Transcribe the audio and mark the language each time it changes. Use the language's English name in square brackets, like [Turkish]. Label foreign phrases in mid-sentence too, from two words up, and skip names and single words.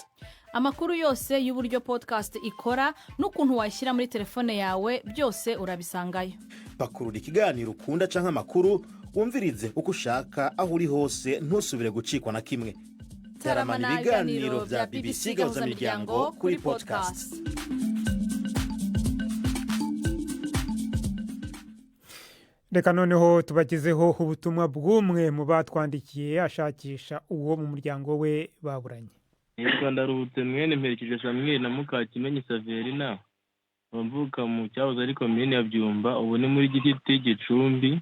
[Kinyarwanda] Amakuru yose y'uburyo podcast ikora n'ukuntu wayishyira muri telefone yawe byose urabisangayo. [Rundi] Pakurura ikiganiro ukunda canke amakuru wumvirize uko ushaka aho uri hose ntusubire gucikwa na kimwe. Taramana ibiganiro bya BBC gahuzamiryango kuri podcast. [Kinyarwanda] Reka noneho tubagezeho ubutumwa bw'umwe mu batwandikiye ashakisha uwo mu muryango we baburanye. Yitwa Ndaruhutse mwene Mperekeje Samuel na Mukakimenyi Saverina, bamvuka mu cyahoze ari komine ya Byumba, ubu ni muri Giti Gicumbi.